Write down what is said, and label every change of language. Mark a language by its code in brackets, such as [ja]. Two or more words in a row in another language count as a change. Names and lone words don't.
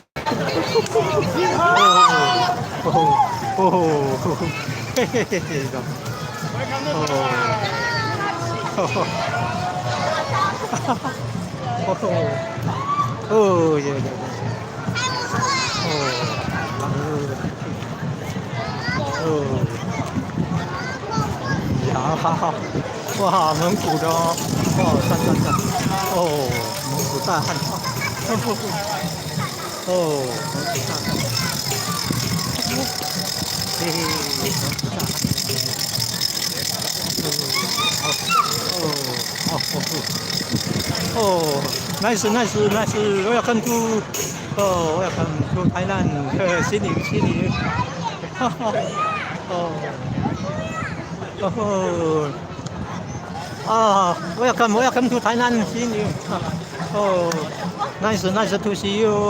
[th] โอ้โหโอ้โหโอ้โหเฮ้ยครับโอ้โหโอ้โหโอ้โหโอ้เยอะเยอะโอ้หลังมือโอ้ [zh] 呀，哇，蒙古的哦，哦，赞赞赞，哦，蒙古大汉堡，哦，蒙古大汉堡，嘿嘿，蒙古大汉堡， [en] 哦 ，nice nice nice, welcome to, oh, welcome to Thailand, sini, ha ha, oh, oh. Ah, welcome to Thailand. Seeing you. Oh, nice to see you.